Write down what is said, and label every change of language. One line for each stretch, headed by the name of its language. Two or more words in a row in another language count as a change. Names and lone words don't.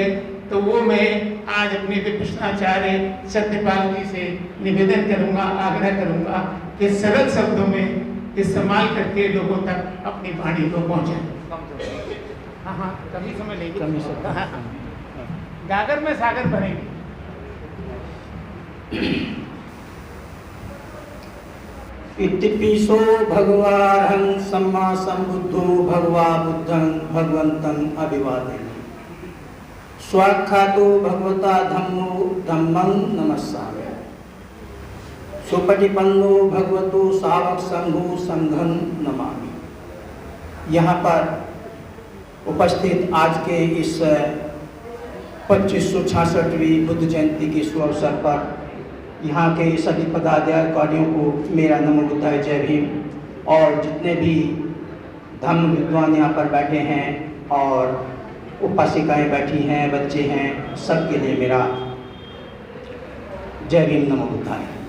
Hindi: तो वो मैं आज अपने विपश्यनाचार्य सत्यपाल जी से निवेदन करूंगा, आग्रह करूंगा कि सरल शब्दों में इस्तेमाल करके लोगों तक अपनी वाणी को पहुंचाएं। हाँ, कमी समय लेंगे। हाँ, गागर में सागर भरेंगे।
Pali: इतिपिसो भगवान् सम्मा संबुद्धो भगवा बुद्धं भगवन्तं अभिवादयामि। स्वाख्यातो भगवता धम्मो धम्मं नमस्सामि। सुपटिपन्नो भगवतो सावक संघो संघं नमामि।
Hindi: यहाँ पर उपस्थित आज के इस 2566वीं बुद्ध जयंती के शुभ अवसर पर यहाँ के सभी पदाधिकारियों को मेरा नमो बुद्धाय जय भीम, और जितने भी धम्म विद्वान यहाँ पर बैठे हैं और उपासिकाएं बैठी हैं, बच्चे हैं, सबके लिए मेरा जय भीम नमो बुद्धाय।